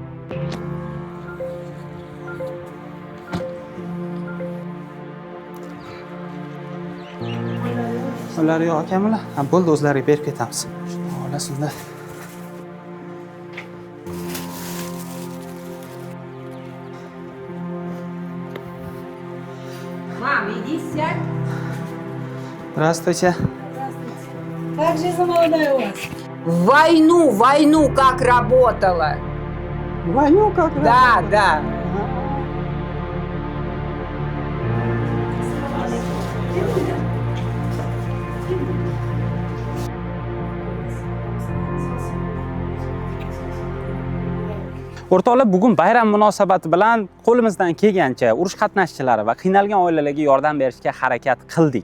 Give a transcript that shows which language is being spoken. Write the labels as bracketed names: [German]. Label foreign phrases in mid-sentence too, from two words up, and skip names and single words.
[Uzbek] Ular yo'q ekanmilar? Ha, bo'ldi, o'zlariga berib ketamiz. Shuni olasinda. [Russian] Мам, иди сядь. Здравствуйте. Как жизнь молодая у вас? Войну как работала. Войну как Да, да. [Uzbek] O'rtoqlar, bugun bayram munosabati bilan qo'limizdan kelgancha urush qatnashchilari va qiynalgan oilalarga yordam berishga harakat qildik.